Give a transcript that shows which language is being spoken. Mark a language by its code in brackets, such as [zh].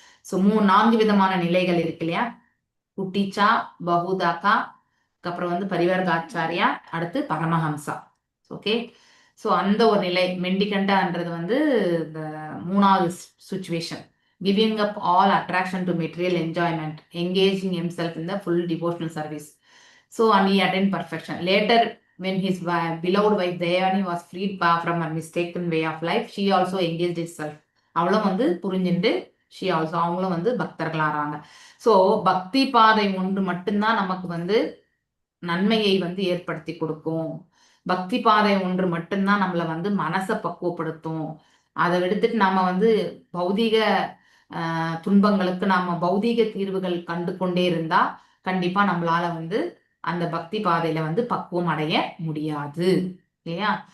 [ta] So 4 விதமான நிலைகள் இருக்கு இல்லையா, குட்டிச்சா, பகுதாக்கா, அப்புறம் வந்து பரிவர்காச்சாரியா, அடுத்து பரமஹம்சா. ஓகே, ஸோ அந்த ஒரு நிலை மெண்டிகண்டான்றது வந்து இந்த 3வது situation. [en] Giving up all attraction to material enjoyment, engaging himself in the full devotional service. So and he attained perfection. Later when his beloved wife Devani was freed from her mistaken way of life, she also engaged herself. [ta] அவளும் வந்து புரிஞ்சுட்டு [en] she also [ta] அவங்களும் வந்து பக்தர்களாறாங்க. So பக்தி பாதை ஒன்று மட்டும்தான் நமக்கு வந்து நன்மையை வந்து ஏற்படுத்தி கொடுக்கும். பக்தி பாதை ஒன்று மட்டும்தான் நம்மளை வந்து மனசை பக்குவப்படுத்தும். அதை எடுத்துட்டு நாம வந்து பௌதீக துன்பங்களுக்கு நாம பௌதீக தீர்வுகள் கண்டு கொண்டே இருந்தா கண்டிப்பா நம்மளால வந்து அந்த பக்தி பாதையில வந்து பக்குவம் அடைய முடியாது இல்லையா?